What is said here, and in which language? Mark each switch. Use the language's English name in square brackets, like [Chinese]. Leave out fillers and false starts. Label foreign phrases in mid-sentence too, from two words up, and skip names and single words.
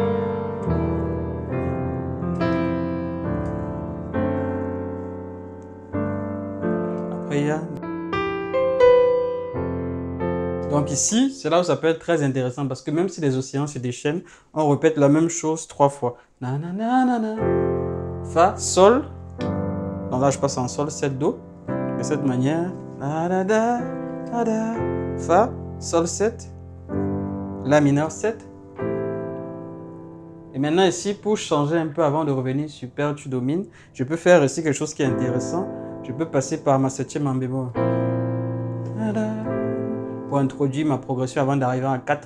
[French] Après il y a... Donc ici, c'est là où ça peut être très intéressant parce que même si les océans se déchaînent, on répète la même chose 3 fois. Na, na, na, na, na. Fa, Sol. Donc là je passe en Sol, 7, Do. De cette manière. Da, da, da, da, da. Fa, Sol 7. La mineur 7. Et maintenant ici, pour changer un peu avant de revenir sur Perle, tu domines, je peux faire ici quelque chose qui est intéressant. Je peux passer par ma septième en bémol. Pour introduire ma progression avant d'arriver à 4.